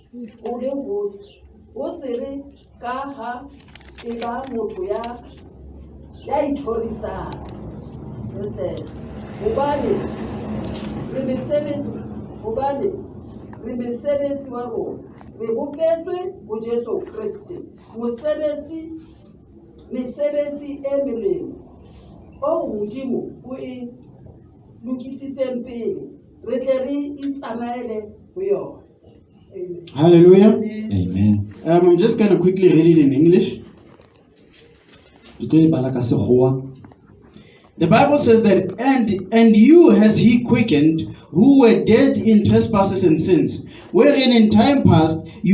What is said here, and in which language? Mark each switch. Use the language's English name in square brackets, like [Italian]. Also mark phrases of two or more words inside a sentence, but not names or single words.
[Southern Sotho] o tsere ka ha e ba motho ya ithorisang hobane re mesebetsi wa rona re bopetswe ho Jesu Kriste mesebetsi e melemo o Modimo o e lokisitseng pele re tle re itsamaele ho yona. Amen. Hallelujah. Amen. [English] I'm just going to quickly read it in English. The Bible says that, and you has he quickened, who were dead in trespasses and sins, wherein in time past you